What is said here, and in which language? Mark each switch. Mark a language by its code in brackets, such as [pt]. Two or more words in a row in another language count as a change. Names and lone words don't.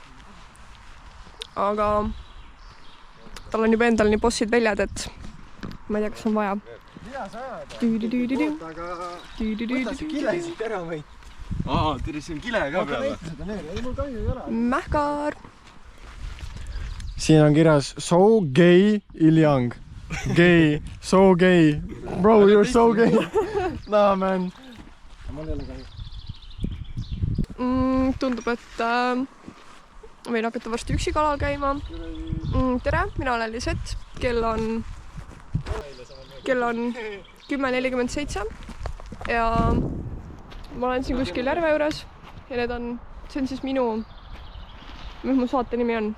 [et] Aga tal on juba endal nii bossid väljad, et ma ei tea, kas on vaja. Võta see kile siit ära või? Tere, see on kile ka peale. Mähkar! Siin on kirjas [en] So gay [et] Iljang. [en] Gay, so gay. Bro, you're so gay. Nah, man. [et] Mul ei ole kahju. Tundub, et võin hakata varsti üksi kalal käima. Tere, mina olen Lisett. Kell on kell on 10:47 ja ma olen siin kuskil järve juures ja see on siis mis mu saate nimi on?